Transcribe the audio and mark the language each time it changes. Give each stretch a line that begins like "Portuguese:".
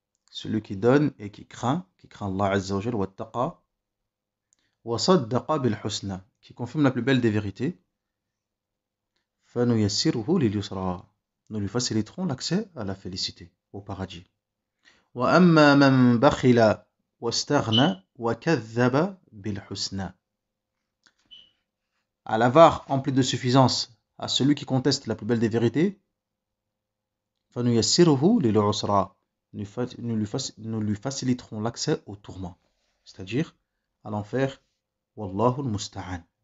French: Celui qui donne et qui craint Allah Azza wa Jalla wattaqa
Arabic: وصدق بالحسنى,
French: qui confirme la plus belle des vérités,
Arabic: فنيسره لليسرى,
French: nous lui faciliterons l'accès à la félicité, au paradis.
Arabic: وأما من بخل واستغنى وكذب بالحسنى.
French: À l'avare empli de suffisance, à celui qui conteste la plus belle des vérités,
Arabic: فنيسره للعسرى,
French: nous lui faciliterons l'accès au tourment, c'est-à-dire à l'enfer.
Arabic: Wallahu al-musta'an.